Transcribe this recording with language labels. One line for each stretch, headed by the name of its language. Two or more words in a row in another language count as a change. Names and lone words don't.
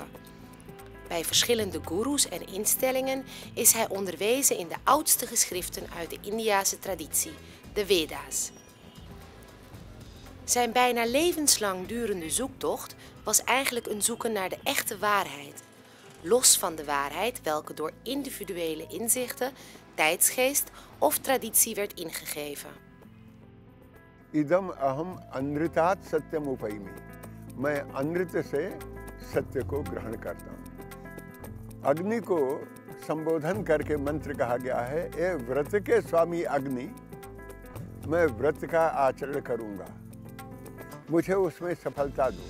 Dutch: Bij verschillende goeroes en instellingen is hij onderwezen in de oudste geschriften uit de Indiase traditie, de Veda's. Zijn bijna levenslang durende zoektocht was eigenlijk een zoeken naar de echte waarheid. Los van de waarheid welke door individuele inzichten, tijdsgeest of traditie werd ingegeven.
Sanskrit: इदम अहम अनृतात् सत्यम उपैमि।
Hindi: मैं अनृत से सत्य को ग्रहण करता हूँ। अग्नि को संबोधन करके मंत्र कहा गया है, ए व्रत के स्वामी अग्नि, मैं व्रत का आचरण करूँगा, मुझे उसमें सफलता दो।